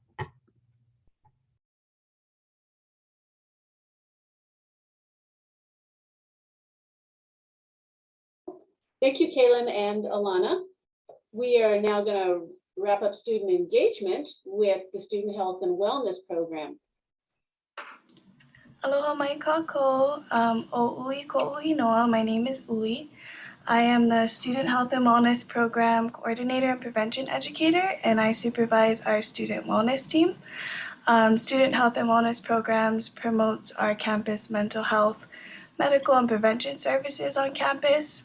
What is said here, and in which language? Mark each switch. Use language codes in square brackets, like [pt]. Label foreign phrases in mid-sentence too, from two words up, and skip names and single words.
[en] Thank you, Kaylin and Alana. We are now going to wrap up student engagement with the Student Health and Wellness Program. [haw] Aloha mai kako. O ui ko ui noa. [en] My name is Ui. I am the Student Health and Wellness Program Coordinator and Prevention Educator, and I supervise our student wellness team. Student Health and Wellness Programs promotes our campus mental health, medical and prevention services on campus.